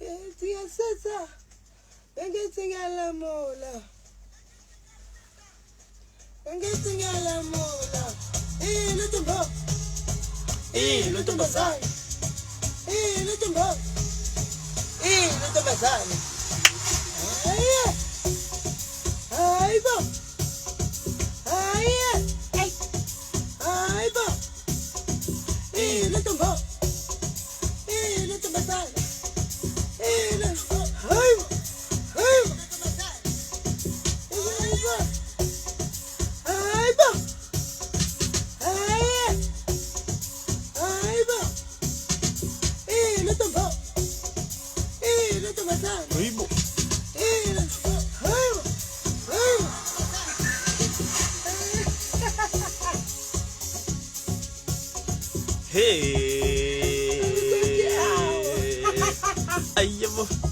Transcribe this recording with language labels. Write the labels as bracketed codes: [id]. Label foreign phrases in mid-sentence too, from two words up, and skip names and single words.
[zu] siyasesa engithingelamula lentombo lentombazane lentombo lentombazane Hey, bo. [en] Hey, hey. Hey, bo. Hey, let them go. Hey, let them go. Hey, let them go. Hey, hey. Hey, bo. Hey, bo. Hey, hey, bo. Hey, let them go. Hey, let them go. Hey, bo. Hey, let them go. Hey, ayabo.